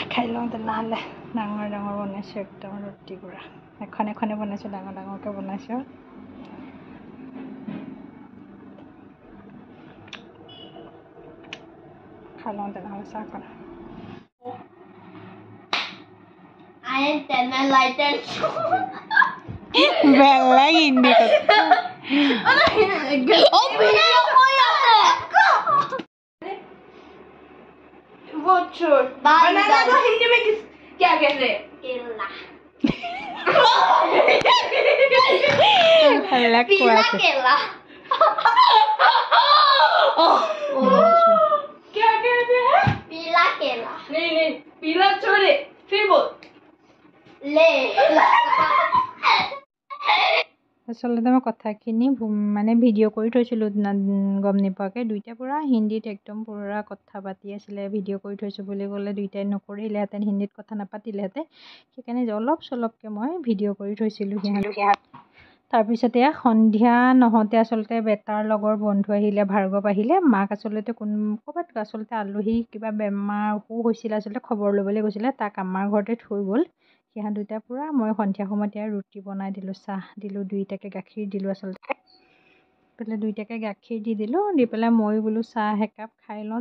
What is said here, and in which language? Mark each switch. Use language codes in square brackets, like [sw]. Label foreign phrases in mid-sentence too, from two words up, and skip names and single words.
[as] খাই লওঁ তেনেহ'লে ডাঙৰ ডাঙৰ বনাইছোঁ একদম ৰুটি পুৰা এখন এখনে বনাইছোঁ ডাঙৰ ডাঙৰকৈ বনাইছোঁ খাই লওঁ তেনেহ'লে চাহখন বেলেগ হিন্দী [hi] बनाना को हिंदी में क्या कहते हैं? केला। पीला केला। क्या कहते हैं? पीला केला। नहीं पीला छोड़े फिर बोल ले [as] আচলতে মই কথাখিনি মানে ভিডিঅ' কৰি থৈছিলোঁ গম নোপোৱাকৈ দুইটা পূৰা হিন্দীত একদম পূৰা কথা পাতি আছিলে ভিডিঅ' কৰি থৈছোঁ বুলি ক'লে দুইটাই নকৰিলেহেঁতেন হিন্দীত কথা নাপাতিলেহেঁতেন সেইকাৰণে অলপ চলপকৈ মই ভিডিঅ' কৰি থৈছিলোঁ সিহঁত তাৰপিছতে সন্ধিয়া নহওঁতে আচলতে বেটাৰ লগৰ বন্ধু আহিলে ভাৰ্গৱ আহিলে মাক আচলতে ক'ৰবাত আচলতে আলহী কিবা বেমাৰ অসুখ হৈছিলে আচলতে খবৰ ল'বলৈ গৈছিলে তাক আমাৰ ঘৰতে থৈ গ'ল সিহঁত দুটা পূৰা মই সন্ধিয়া সময়তে ৰুটি বনাই দিলোঁ চাহ দিলোঁ দুইটাকে গাখীৰ দিলোঁ আচলতে পেলাই দুইটাকে গাখীৰ দি দিলোঁ, দি পেলাই মই বোলো চাহ একাপ খাই লওঁ।